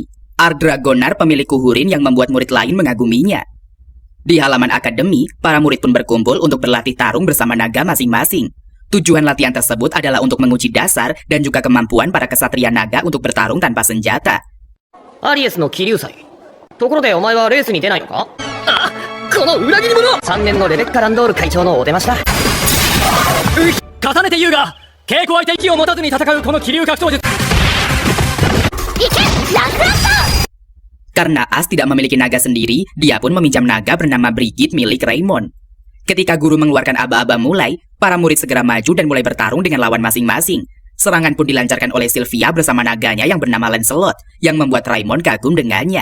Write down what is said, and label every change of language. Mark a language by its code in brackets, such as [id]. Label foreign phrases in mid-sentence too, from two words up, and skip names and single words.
[id] Ardragonar pemilik kuhurin yang membuat murid lain mengaguminya. Di halaman akademi, para murid pun berkumpul untuk berlatih tarung bersama naga masing-masing. Tujuan latihan tersebut adalah untuk menguji dasar dan juga kemampuan para kesatria naga untuk bertarung tanpa senjata. [ja] アリエスの気流祭. ところで、お前はレースに出ないのか? あ、この裏切り者! 3年のレベッカ・ランドール会長のお出ましだ。重ねて言うが、稽古相手息を持たずに戦うこの気流格闘術。 [id] Karena As tidak memiliki naga sendiri, dia pun meminjam naga bernama Brigitte milik Raymond. Ketika guru mengeluarkan aba-aba mulai, para murid segera maju dan mulai bertarung dengan lawan masing-masing. Serangan pun dilancarkan oleh Sylvia bersama naganya yang bernama Lancelot, yang membuat Raymond kagum dengannya.